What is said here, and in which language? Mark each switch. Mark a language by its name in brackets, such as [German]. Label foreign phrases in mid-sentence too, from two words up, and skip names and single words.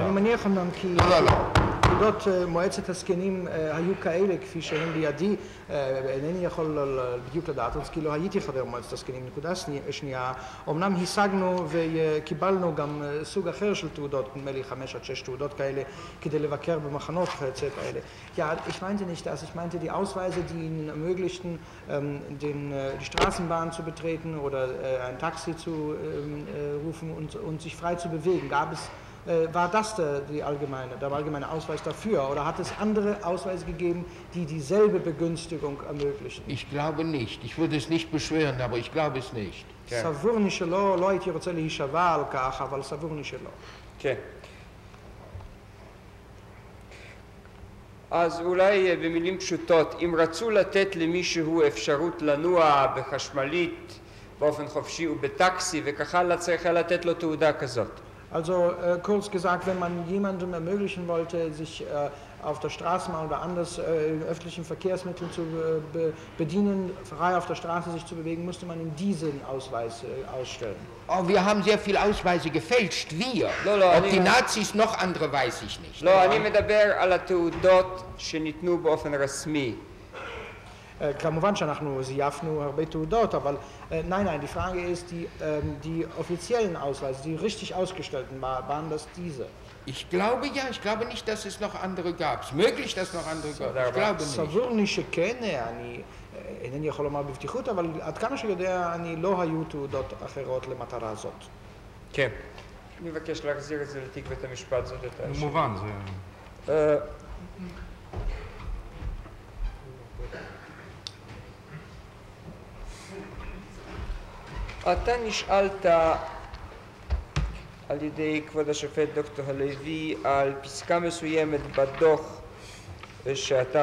[Hebrew] אני מניח אומנם כי תעודות מועצת הזקנים היו כאלה כפי שהם בידי, אינני יכול בדיוק לדעת, אז כי לא הייתי חבר מועצת הזקנים. נקודה שנייה, אומנם השגנו וקיבלנו גם סוג אחר של תעודות, נדמה לי 5 עד 6 תעודות כאלה, כדי לבקר במחנות וכיוצא כאלה. [German] Ja, ich meinte nicht das, ich meinte die Ausweise, die ihnen ermöglichten, die Straßenbahn zu betreten oder ein Taxi zu rufen und sich frei zu bewegen. War das der allgemeine Ausweis dafür oder hat es andere Ausweise gegeben, die dieselbe Begünstigung ermöglichen? Ich glaube nicht. Ich würde es nicht beschwören, aber ich glaube es nicht. [Hebrew] סבורני שלא, לא הייתי רוצה להישבע על כך, אבל סבורני שלא. כן. אז אולי במילים פשוטות, אם רצו לתת למישהו אפשרות לנוע בחשמלית באופן חופשי ובטקסי וכך הלאה, צריך לתת לו תעודה כזאת. [German] Also kurz gesagt, wenn man jemandem ermöglichen wollte, sich auf der Straßenbahn oder anders in öffentlichen Verkehrsmitteln zu bedienen, frei auf der Straße sich zu bewegen, musste man ihm diesen Ausweis ausstellen. Oh, wir haben sehr viele Ausweise gefälscht, wir. Ob die Nazis noch andere, weiß ich nicht. [Hebrew] לא, אני מדבר על התעודות שניתנו באופן רשמי. כמובן שאנחנו זייפנו הרבה תעודות, אבל [German] nein, die Frage ist, die offiziellen Ausweise, die richtig ausgestellten, waren das diese? Ich glaube ja, ich glaube nicht, dass es noch andere gab. Es ist möglich, dass es noch andere gab. Ich glaube nicht. [Hebrew] סבורני שכן, אני אינני יכול לומר בבטיחות, אבל עד כמה שיודע, לא היו תעודות אחרות למטרה הזאת. כן. אני מבקש להחזיר את זה לתיק בית המשפט, זאת הייתה השאלה. מובן, זה... אתה נשאלת על ידי כבוד השופט דוקטור הלוי על פסקה מסוימת בדוח שאתה